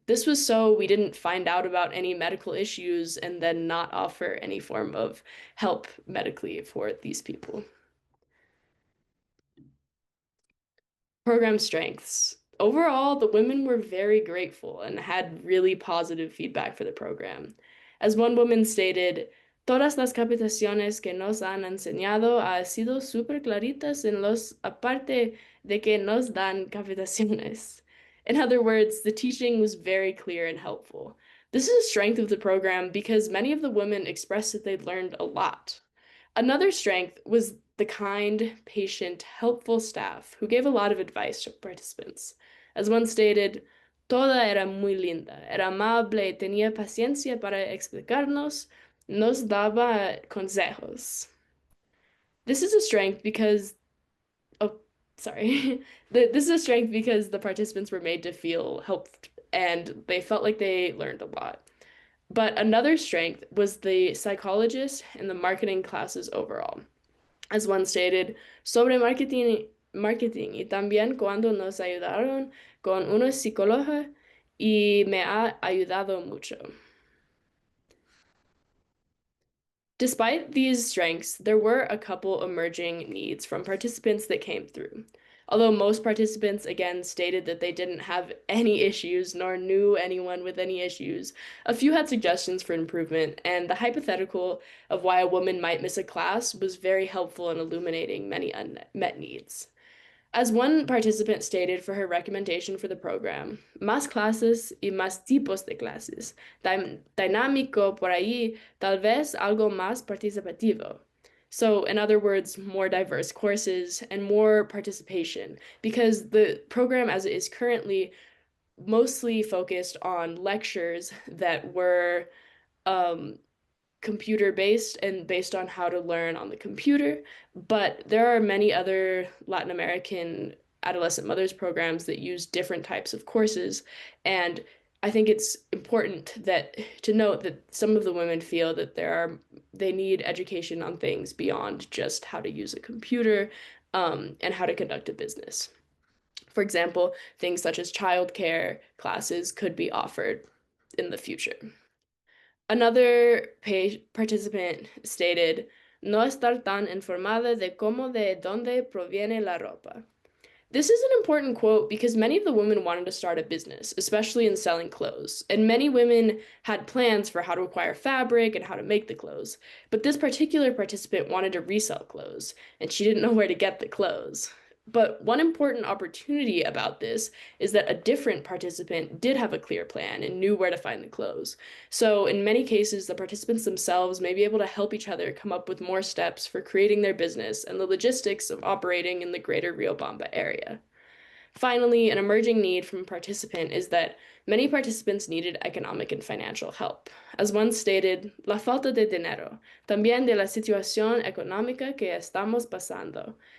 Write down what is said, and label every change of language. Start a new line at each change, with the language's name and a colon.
English: This was so we didn't find out about any medical issues and then not offer any form of help medically for these people. Program strengths. Overall, the women were very grateful and had really positive feedback for the program. As one woman stated,
Spanish: todas las capacitaciones que nos han enseñado ha sido súper claritas en los, aparte de que nos dan capacitaciones.
English: In other words, the teaching was very clear and helpful. This is a strength of the program because many of the women expressed that they'd learned a lot. Another strength was the kind, patient, helpful staff who gave a lot of advice to participants. As one stated,
Spanish: toda era muy linda, era amable, tenía paciencia para explicarnos, nos daba consejos.
English: This is a strength because, oh, sorry. This is a strength because the participants were made to feel helped and they felt like they learned a lot. But another strength was the psychologist and the marketing classes overall. As one stated,
Spanish: sobre marketing y también cuando nos ayudaron con unos psicólogos y me ha ayudado mucho.
English: Despite these strengths, there were a couple emerging needs from participants that came through. Although most participants again stated that they didn't have any issues nor knew anyone with any issues, a few had suggestions for improvement, and the hypothetical of why a woman might miss a class was very helpful in illuminating many unmet needs. As one participant stated for her recommendation for the program,
Spanish: más clases y más tipos de clases, dinámico por ahí, tal vez algo más participativo.
English: So, in other words, more diverse courses and more participation, because the program as it is currently mostly focused on lectures that were computer based and based on how to learn on the computer, but there are many other Latin American adolescent mothers programs that use different types of courses, and I think it's important that to note that some of the women feel that they need education on things beyond just how to use a computer, and how to conduct a business. For example, things such as childcare classes could be offered in the future. Another participant stated,
Spanish: no estar tan informada de cómo de dónde proviene la ropa.
English: This is an important quote because many of the women wanted to start a business, especially in selling clothes, and many women had plans for how to acquire fabric and how to make the clothes. But this particular participant wanted to resell clothes, and she didn't know where to get the clothes. But one important opportunity about this is that a different participant did have a clear plan and knew where to find the clothes. So in many cases, the participants themselves may be able to help each other come up with more steps for creating their business and the logistics of operating in the greater Riobamba area. Finally, an emerging need from a participant is that many participants needed economic and financial help. As one stated,
Spanish: la falta de dinero, también de la situación económica que estamos pasando.